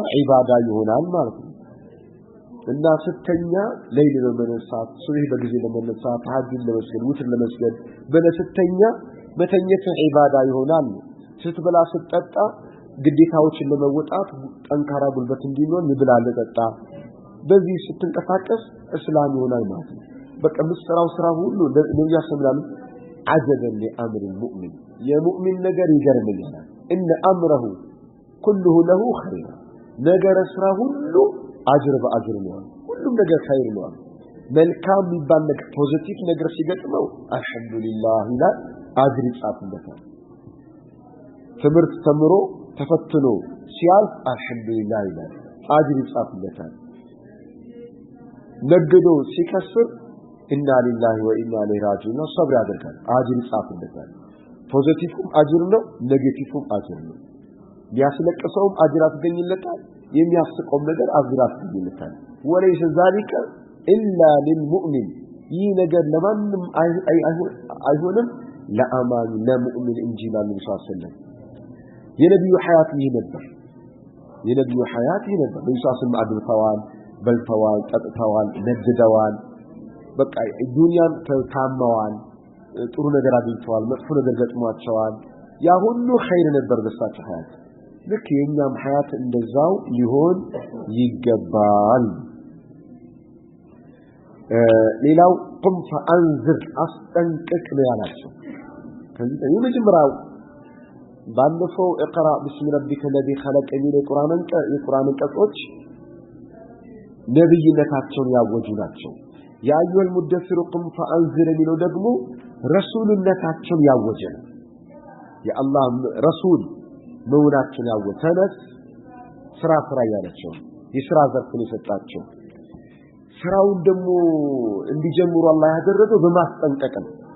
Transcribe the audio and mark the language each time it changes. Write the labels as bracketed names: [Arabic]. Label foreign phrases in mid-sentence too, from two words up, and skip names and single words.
[Amharic] ዒባዳ ይሆናል ማለት ነው እና ስተኛ ለይል ለመነሳት ሱብህ በጊዜ ለመነሳት ተሐጁድ ለመስገድ ውትር ለመስገድ በለስተኛ መተኘት ዒባዳ ይሆናል ስትበላ ስትጠጣ ግዴታዎችን ለመወጣት ጠንካራ ጉልበት እንዲኖር ይብላል ለጠጣ በዚህ ስትንቀሳቀስ እስላም ይሆናል ማለት ነው በቃ መስራው ስራ ሁሉ ነብዩ ያሰምላሉ [Arabic] عجبا لامر المؤمن يا مؤمن [Amharic] ነገር ይገርመኛል [Arabic] ان امره كله له خير [Amharic] ነገር ስራ ሁሉ አጅር በአጅር ነው ሁሉም ነገር ኸይር ነው መልካም የሚባል ነገር ፖዚቲቭ ነገር ሲገጥመው አልহামዱሊላህ ይላል አጅር ይጻፍለታል ትምህርት ተምሮ ተፈትኖ ሲያልፍ አልহামዱሊላህ ይላል አጅር ይጻፍለታል ነግዶ ሲከስር [Arabic] إنا لله وإنا إليه راجعون [Amharic] ሰብር ያደርጋል አጅር ይጻፍለታል ፖዚቲቭም አጅር ነው ኔጌቲቭም አጅር ነው ያስለቀሰውም አጅር አትገኝለታል የሚያስቀው ነገር አጅር አትገኝለታል [Arabic] وليس ذلك إلا للمؤمن [Amharic] ይህ ነገር ለማንም አይሆንም ለአማኝ ለሙእሚን እንጂ ለነብዩ ሰለላሁ የነብዩ ሐያት ይህ ነበር የነብዩ ሐያት ይህ ነበር ነብዩ ሰለላሁ አድርተዋል በልተዋል ጠጥተዋል ነግደዋል በቃ ዱንያን ተታመዋል ጥሩ ነገር አግኝተዋል መጥፎ ነገር ገጥሟቸዋል ያ ሁሉ ኸይር ነበር በሳቸው ሐያት ልክ የኛም ሐያት እንደዛው ሊሆን ይገባል ሌላው [Arabic] قم فأنذر [Amharic] አስጠንቅቅ ነው ያላቸው ከዚህ የመጀመሪያው ባለፈው [Arabic] اقرا بسم ربك الذي خلق [Amharic] የሚል የቁርአን አንቀጾች ነብይነታቸውን ያወጁ ናቸው [Arabic] يا أيها المدثر قم فأنذر [Amharic] የሚለው ደግሞ ረሱልነታቸውን ያወጀ ነው የአላህ ረሱል መውናችን ያወተነስ ስራ ያላቸው የሥራ ዘርፍን የሰጣቸው ስራውን ደግሞ እንዲጀምሩ አላህ ያደረገው በማስጠንቀቅ ነው